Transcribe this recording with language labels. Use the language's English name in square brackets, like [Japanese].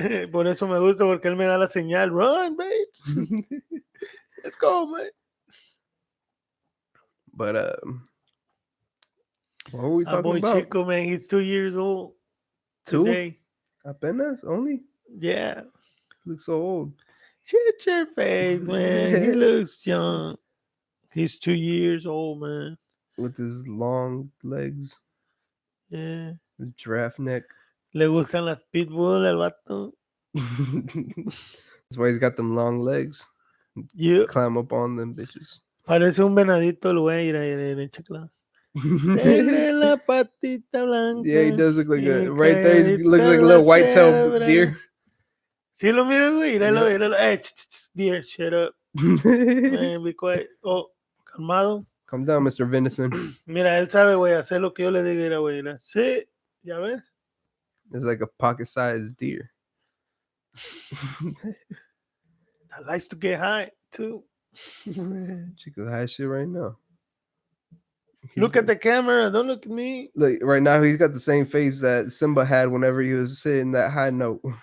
[Spanish] Por eso me gusta, porque él me da la señal. [English] Run, bitch. Let's go, man. But what were we talking boy about? Chico, man, he's 2 years old. 2? Today. Apenas only? Yeah. He looks so old. Shut your face, man. He looks young. He's 2 years old, man. With his long legs. Yeah. His giraffe neck. [Spanish] Le gustan las pitbull al vato. [English] That's why he's got them long legs. Yeah. Climb up on them bitches. [Spanish] Parece un venadito el güey, mira, chicla. Tiene la patita blanca. [English] Yeah, he does look like a... Right there, he looks like a little white-tailed deer. [Spanish] Sí lo miras, güey. Míralo. [English] Hey, deer, shut up. Man, be quiet. Oh, calmado. Calm down, Mr. Venison. [Spanish] Mira, él sabe, güey, hacer lo que yo le diga, güey. Sí, ya ves. [English] It's like a pocket-sized deer. I likes to get high, too. Chico's high shit right now. Look at the camera. Don't look at me. Look, right now he's got the same face that Simba had whenever he was sitting that high note.